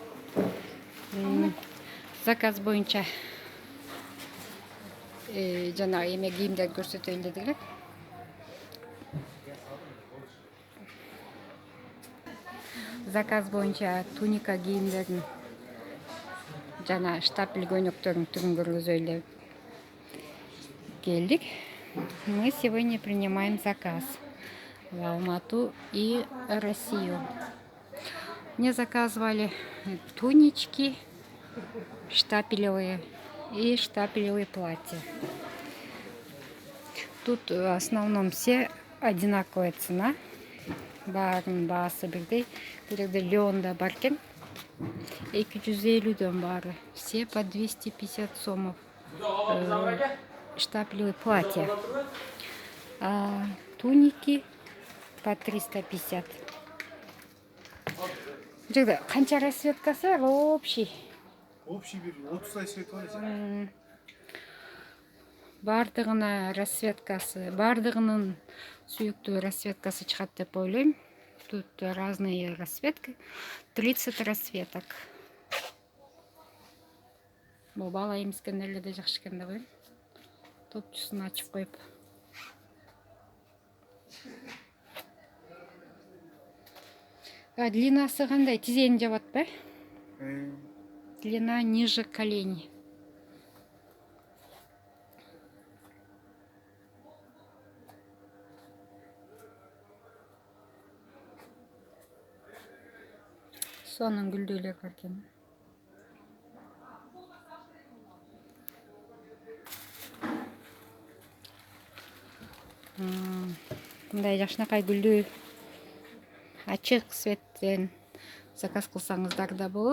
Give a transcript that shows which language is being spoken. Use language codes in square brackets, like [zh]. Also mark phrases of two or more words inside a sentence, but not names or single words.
[ky] Заказ боюнча жана эме кийимдер көрсөтөйүн дедик эле. Заказ боюнча туника кийимдерин жана штапель көйнөктөрдүн түрүн көргөзөйүн деп келдик. [ru] Мы сегодня принимаем заказ в Алмату и Россию. Мне заказывали тунички штапелевые и штапелевые платья. Тут в основном все одинаковая цена. [ky] Баарын баасы бирдей. Бирде леонда бар экен. 250 баары. [ru] Все по 250 сомов. Штапелевые платья. А туники по 350. [ky] Канча расцветкасы бар? Общий. Общий бир 30 свет бар экен. Бардыгына расцветкасы, бардыгынын сүйүктүү расцветкасы чыгат деп ойлойм. [ru] Тут разные расцветки. 30 расцветок. [ky] Бул бала эмискендерге да жакшы экен деп ойлойм. Топчусун ачып коюп. Длинасы кандай? Тизени жабат ба? [ru] Длина ниже колени. [ky] Сонун гүлдөйлөр бар экен. Мындай жакшынакай гүлдүү ачык цветтен заказ кылсаңыздар да болот.